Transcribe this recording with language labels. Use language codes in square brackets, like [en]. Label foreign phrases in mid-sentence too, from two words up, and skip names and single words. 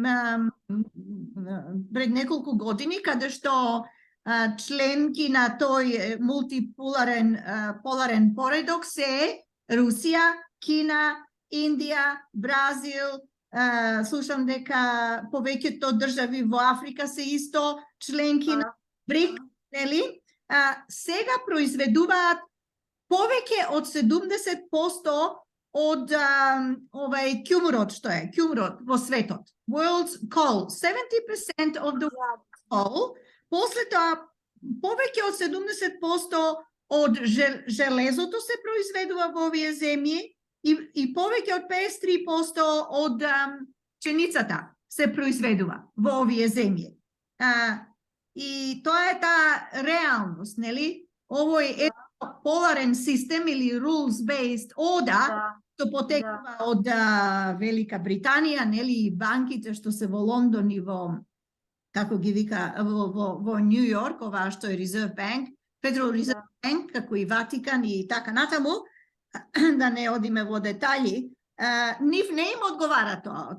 [mk] пред неколку години, каде што членки на тој мултиполарен поредок се Русија, Кина, Индија, Бразил, слушам дека повеќето држави во Африка се исто членки на БРИК, нели? Сега произведуваат повеќе од 70% од кјумурот, што е? Кјумурот во светот. [en] World's coal. 70% of the coal. [mk] После тоа, повеќе од 70% од железото се произведува во овие земји и повеќе од 53% од пшеницата се произведува во овие земји. И тоа е таа реалност, нели? Овој е поларен систем или [en] rules-based order, [mk] што потекува од Велика Британија, нели, и банките што се во Лондон и во, како ги вика, во Нью Йорк, оваа што е Reserve Bank, Federal Reserve Bank, како и Ватикан и така натаму, да не одиме во детали, нив не им одговара тоа.